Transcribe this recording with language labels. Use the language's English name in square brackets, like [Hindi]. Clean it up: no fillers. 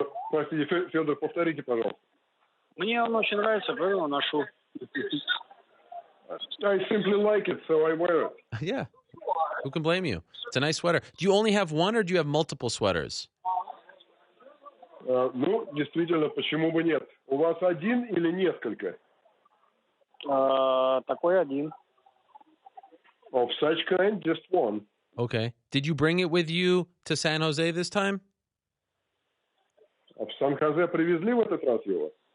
[Russian] Простите, Фёдор, повторите, пожалуйста. Мне он очень нравится, поэтому ношу. [English] I simply like it, so I wear it. Yeah. Who can blame you? It's a nice sweater. Do you only have one, or do you have multiple sweaters? [Russian] Ну, действительно, почему бы нет? У вас один или несколько? Такой один. [English] Of such kind, just one. Okay. Did you bring it with you to San Jose this time? [Russian] А в Сан-Хозе привезли в этот раз его?